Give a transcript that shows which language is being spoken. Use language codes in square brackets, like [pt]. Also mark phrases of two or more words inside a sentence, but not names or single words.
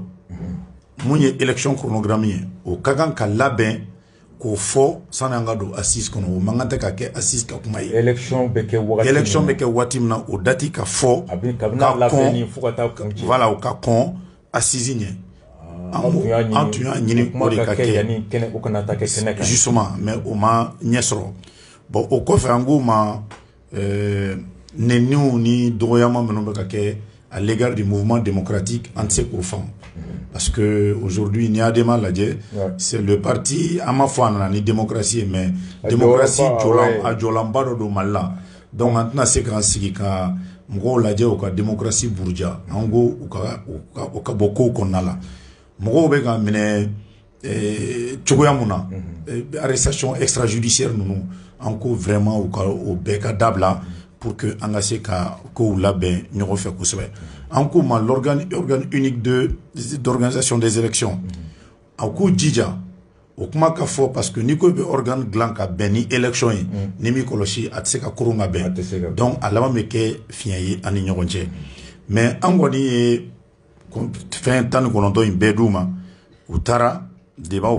[bm] mun ye [fr] élection chronogramme [bm] ye o ka kan ka labɛn k'o fɔ sani an ka don assise kɔnɔ o man kan tɛ ka kɛ assise ka kuma ye élection bɛ kɛ waati min na o dati ka fɔ ka kɔn voilà o ka kɔn assise ɲɛ an tun y'a ɲini o de ka kɛ [fr] justement mais [bm] o ma ɲɛ sɔrɔ bon o kɔfɛ an k'o ma nɛniw ni dɔgɔyama minnu bɛ ka kɛ [fr] à l'égard du mouvement démocratique [bm] an tɛ se k'o faamu [fr] parce que aujourd'hui [bm] ni adema lajɛ [fr] c'est le parti [bm] an m'a fɔ a nana ni démocratie [fr] mais démocratie [bm] a jɔlanba dɔ don Mali la donc an tɛna se k'an sigi ka mɔgɔw lajɛ u ka démocratie buruja an ko u ka bɔ kow kɔnɔna la mɔgɔw bɛ ka minɛ cogoya mun na [fr] arrestation extrajudiciaire [bm] ninnu an ko vraiment u ka o bɛɛ ka dabila [fr] pour que [bm] an ka se ka kow labɛn ɲɔgɔn fɛ kosɛbɛ an ko ma [fr] l'organe unique d'organisation des élections [bm] a k'u jija o kuma ka fɔ [fr] parce que [bm] n'i ko bɛ organe dilan ka bɛn ni élection ye ni m'i kɔlɔsi a tɛ se ka koron ka bɛn donc a laban bɛ kɛ fiɲɛ ye an ni ɲɔgɔn cɛ mais an kɔni ye fɛn 19 in bɛɛ d'u ma u taara débatw